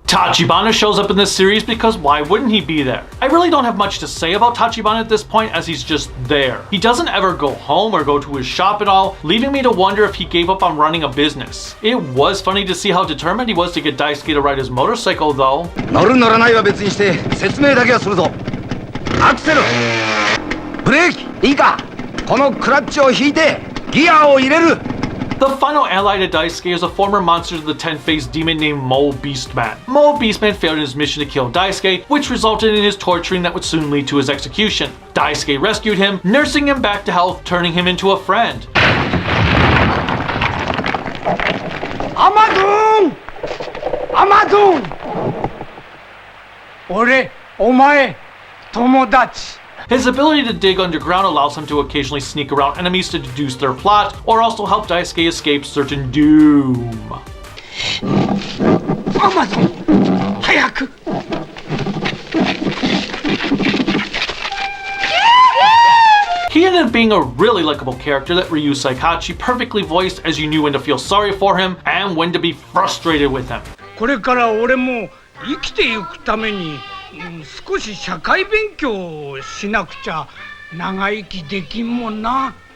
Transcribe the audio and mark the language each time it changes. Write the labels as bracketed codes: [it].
[en] Tachibana shows up in this series because why wouldn't he be there? I really don't have much to say about Tachibana at this point as he's just there. He doesn't ever go home or go to his shop at all, leaving me to wonder if he gave up on running a business. It was funny to see how determined he was to get Daisuke to ride his motorcycle though. [ja] 乗る乗らないは別にして説明だけはするぞ。アクセル、ブレーキ、いいか。このクラッチを引いてギアを入れる。 [en] The final ally to Daisuke is a former monster of the 10-faced demon named Mole Beastman. Mole Beastman failed in his mission to kill Daisuke, which resulted in his torturing that would soon lead to his execution. Daisuke rescued him, nursing him back to health, turning him into a friend. Amazon! Amazon! [ja] 俺、お前、友達。 [en] His ability to dig underground allows him to occasionally sneak around enemies to deduce their plot, or also help Daisuke escape certain doom. [ja] Amazon! 早く! [en] He ended up being a really likable character that Ryu Saikachi perfectly voiced, as you knew when to feel sorry for him and when to be frustrated with him. [ja] これから俺も生きていくために少し社会勉強をしなくちゃ長生きできんもんな。